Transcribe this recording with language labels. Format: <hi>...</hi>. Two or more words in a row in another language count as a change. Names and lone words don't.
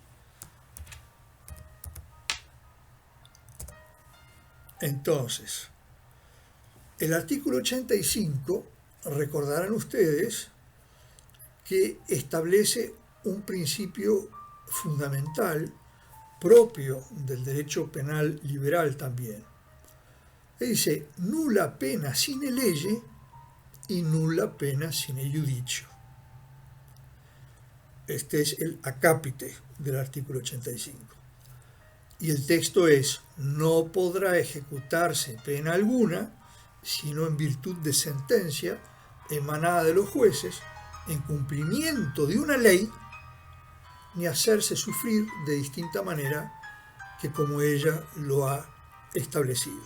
<es>Entonces, el artículo 85, recordarán ustedes que establece un principio fundamental propio del derecho penal liberal también. Dice,</es> <la>nulla pena sine lege y nulla pena sine judicio.</la> <es>Este es el acápite del artículo 85. Y el texto es, no podrá ejecutarse pena alguna, sino en virtud de sentencia emanada de los jueces, en cumplimiento de una ley, ni hacerse sufrir de distinta manera que como ella lo ha establecido.</es>